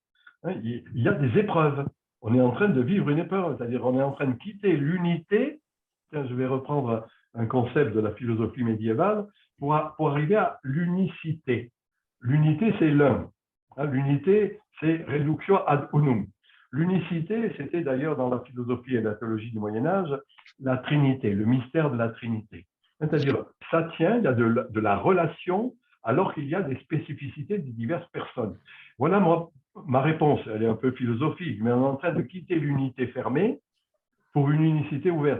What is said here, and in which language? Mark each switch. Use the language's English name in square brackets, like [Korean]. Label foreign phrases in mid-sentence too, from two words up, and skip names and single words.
[French] Il y a des épreuves. On est en train de vivre une épreuve, c'est-à-dire on est en train de quitter l'unité. Je vais reprendre un concept de la philosophie médiévale pour arriver à l'unicité. L'unité, c'est l'un. L'unité, c'est [Latin] reductio ad unum. [French] L'unicité, c'était d'ailleurs dans la philosophie et la théologie du Moyen-Âge, la Trinité, le mystère de la Trinité. C'est-à-dire, ça tient, il y a de la relation, alors qu'il y a des spécificités de diverses personnes. Voilà ma réponse, elle est un peu philosophique, mais on est en train de quitter l'unité fermée pour une unicité ouverte.